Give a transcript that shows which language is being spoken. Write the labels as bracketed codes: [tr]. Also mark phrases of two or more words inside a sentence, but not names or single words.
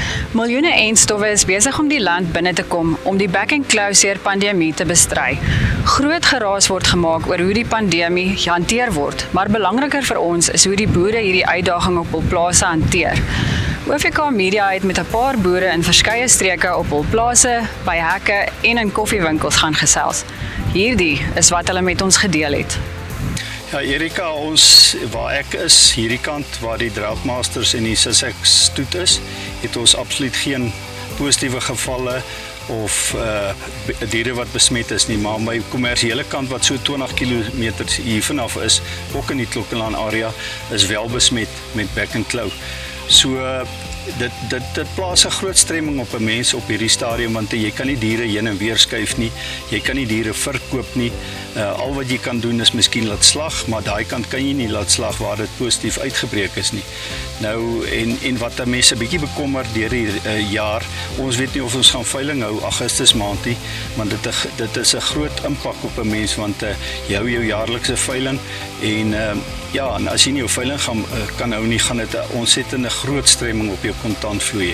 [af] Miljoene enstowwe is besig om die land binne te kom om die back-and-closure pandemie te bestry. Groot geraas word gemaak oor hoe die pandemie gehanteer word, maar belangriker vir ons is hoe die boere hierdie uitdaging op hul plase hanteer. OVK Media het met 'n paar boere in verskeie streke op hul plase, by hekke en in koffiewinkels gaan gesels. Hierdie is wat hulle met ons gedeel het. Ja, Erika, waar ek is, hierdie kant waar die Droughtmasters en die Sussex stoet is, het ons absoluut geen positiewe gevalle of diere wat besmet is nie, maar my kommersiële kant wat so 20 km hier vanaf is, ook in die Klokkelaan area, is wel besmet met back and claw. So dit plaas 'n groot stremming op 'n mens op hierdie stadium, want jy kan nie diere heen en weer skuif nie, jy kan nie diere verkoop nie. Al wat jy kan doen is miskien laat slag, maar daai kant kan jy nie laat slag waar dit positief uitgebreek is nie. Nou en wat mense 'n bietjie bekommer deur die jaar, ons weet nie of ons gaan veiling hou Augustus maand nie, want dit is 'n groot impak op 'n mens, want jy hou jou jaarlikse veiling en en as jy nie jou veiling kan hou nie, gaan dit 'n ontsettende groot stremming op jou kontantvloei hê.